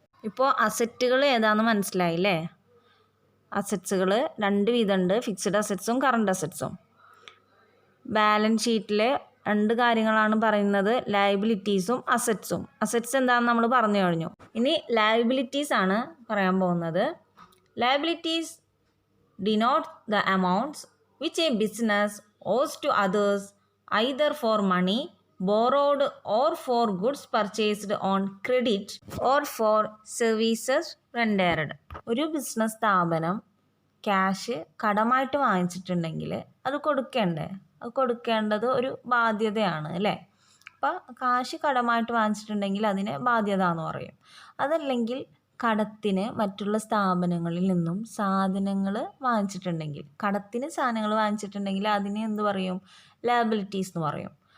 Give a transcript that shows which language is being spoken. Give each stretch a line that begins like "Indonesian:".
Malayalam: ഇപ്പോൾ അസറ്റുകൾ ഏതാണെന്ന് മനസ്സിലായില്ലേ. അസറ്റ്സുകൾ 2 വിധമുണ്ട്, ഫിക്സ്ഡ് അസറ്റ്സും കറണ്ട് അസറ്റ്സും. ബാലൻസ് ഷീറ്റിൽ 2 കാര്യങ്ങളാണ് പറയുന്നത്, ലയബിലിറ്റീസും അസറ്റ്സും. അസറ്റ്സ് എന്താണെന്ന് നമ്മൾ പറഞ്ഞു കഴിഞ്ഞു. ഇനി ലയബിലിറ്റീസ് ആണ് പറയാൻ പോകുന്നത്.
English: Liabilities denote the amounts which a business owes to others either for money borrowed or for goods purchased on credit or for services rendered.
Malayalam: ഒരു ബിസിനസ് സ്ഥാപനം ക്യാഷ് കടമായിട്ട് വാങ്ങിച്ചിട്ടുണ്ടെങ്കിൽ അത് കൊടുക്കേണ്ടേ, അത് കൊടുക്കേണ്ടത് ഒരു ബാധ്യതയാണ് അല്ലേ. അപ്പോൾ കാശ് കടമായിട്ട് വാങ്ങിച്ചിട്ടുണ്ടെങ്കിൽ അതിനെ ബാധ്യത എന്ന് പറയും. അതല്ലെങ്കിൽ കടത്തിന് മറ്റുള്ള സ്ഥാപനങ്ങളിൽ നിന്നും സാധനങ്ങൾ വാങ്ങിച്ചിട്ടുണ്ടെങ്കിൽ, കടത്തിന് സാധനങ്ങൾ വാങ്ങിച്ചിട്ടുണ്ടെങ്കിൽ അതിനെ എന്ത് പറയും, ലയബിലിറ്റീസ് എന്ന് പറയും.